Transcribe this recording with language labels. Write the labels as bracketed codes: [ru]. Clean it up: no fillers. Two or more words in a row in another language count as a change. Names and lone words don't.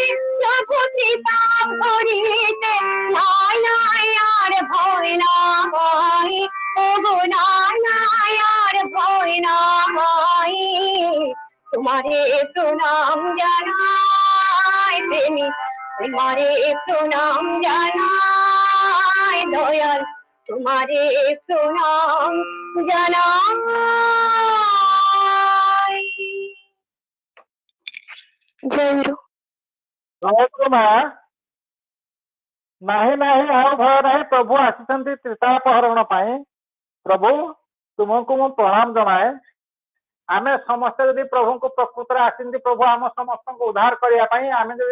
[bn] প্রভু পিতা ভরিতে নাই নাই আর ভয় নাই ওগো নাই নাই আর ভয় নাই তোমারে প্রণাম জানাই প্রেমী তোমারে প্রণাম জানাই দয়াল তোমারে প্রণাম জানাই জয় গুরু [or] ଜୟଗୁରୁ ମା ନାହିଁ ନାହିଁ ଆଉ ଭୟ ନାହିଁ ପ୍ରଭୁ ଆସିଛନ୍ତି ତ୍ରିତାପହରଣ ପାଇଁ ପ୍ରଭୁ ତୁମକୁ ମୁଁ ପ୍ରଣାମ ଜଣାଏ ଆମେ ସମସ୍ତେ ଯଦି ପ୍ରଭୁଙ୍କୁ ପ୍ରକୃତରେ ଆସିଛନ୍ତି ପ୍ରଭୁ ଆମ ସମସ୍ତଙ୍କୁ ଉଦ୍ଧାର କରିବା ପାଇଁ ଆମେ ଯଦି